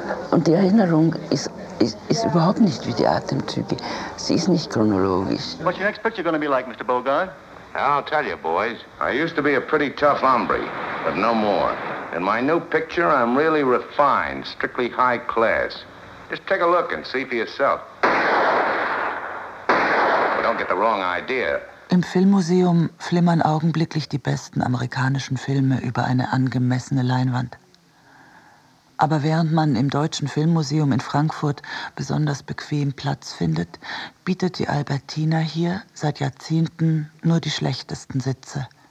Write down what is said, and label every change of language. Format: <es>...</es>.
<de>Und die Erinnerung ist überhaupt nicht wie die Atemzüge. Sie ist nicht chronologisch.</de> <en>What's your next picture gonna be like, Mr. Bogart? I'll tell you, boys. I used to be a pretty tough hombre, but no more. In my new picture, I'm really refined, strictly high class. Just take a look and see for yourself. But don't get the wrong idea.</en> <de>Im Filmmuseum flimmern augenblicklich die besten amerikanischen Filme über eine angemessene Leinwand. Aber während man im Deutschen Filmmuseum in Frankfurt besonders bequem Platz findet, bietet die Albertina hier seit Jahrzehnten nur die schlechtesten Sitze.</de>